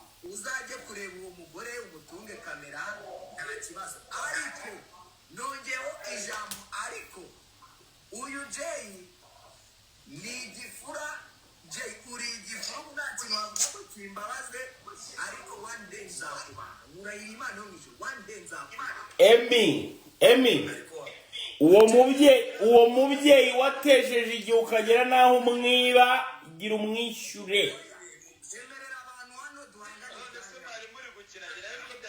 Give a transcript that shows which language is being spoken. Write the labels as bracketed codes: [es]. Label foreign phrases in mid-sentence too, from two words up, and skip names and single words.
[rw] uzajye kureba uwo mugore umutunge kamera nta kibazo ariko nongeyeho ijambo ariko uyu Jay ni igifura Jay uri igifura nta kintu wavuga ko kimbabaze ariko [en] one day [rw] nzakubaha urayira Imana yo mw'ijuru [en] one day [rw] nzakubaha Emi uwo mubyeyi watejeje igihe ukagera naho umwiba gira umwishyure